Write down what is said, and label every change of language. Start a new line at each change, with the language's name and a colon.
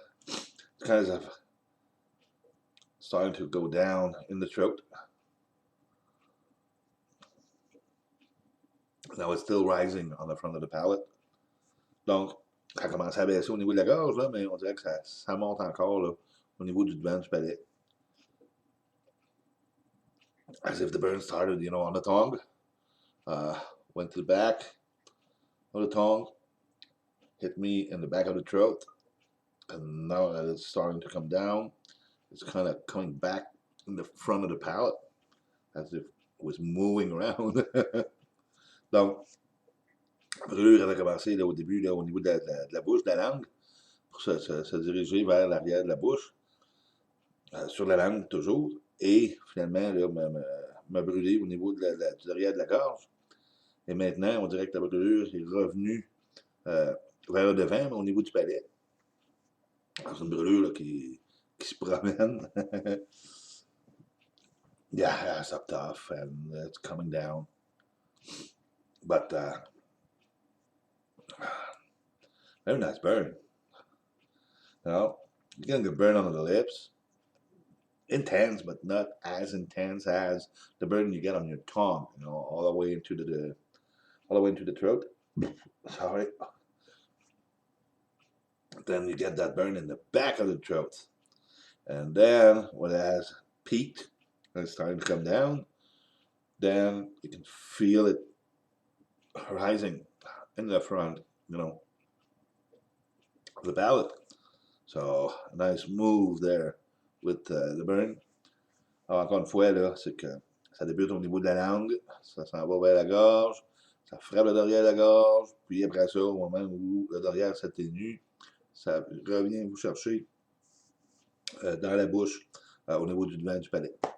English: It's kind of starting to go down in the throat. Now it's still rising on the front of the palate.
French: Donc, ça commence à baisser au niveau de la gorge, là, mais on dirait que ça monte encore là, au niveau du devant du palais.
English: As if the burn started, you know, on the tongue, went to the back of the tongue, hit me in the back of the throat, and now that it's starting to come down, it's kind of coming back in the front of the palate, as if it was moving around.
French: Donc, la brûlure avait commencé là, au début, là, au niveau de la bouche, de la langue, pour se diriger vers l'arrière de la bouche, sur la langue toujours, et finalement là, me brûler au niveau de du derrière de la gorge. Et maintenant, on dirait que la brûlure est revenue vers le devant, mais au niveau du palais. C'est une brûlure là, qui se promène.
English: Yeah, it's up tough and it's coming down. But very nice burn. You know, you're getting a burn on the lips. Intense, but not as intense as the burn you get on your tongue. You know, all the way into the throat. Sorry. Then you get that burn in the back of the throat, and then when it has peaked and it's starting to come down, then you can feel it rising in the front, you know, of the palate. So a nice move there with the burn.
French: Alors encore une fois, là, c'est que ça débute au niveau de la langue, ça s'en va vers la gorge, ça frappe le derrière de la gorge, puis après ça, au moment où le derrière s'atténue, ça revient vous chercher dans la bouche, au niveau du devant du palais.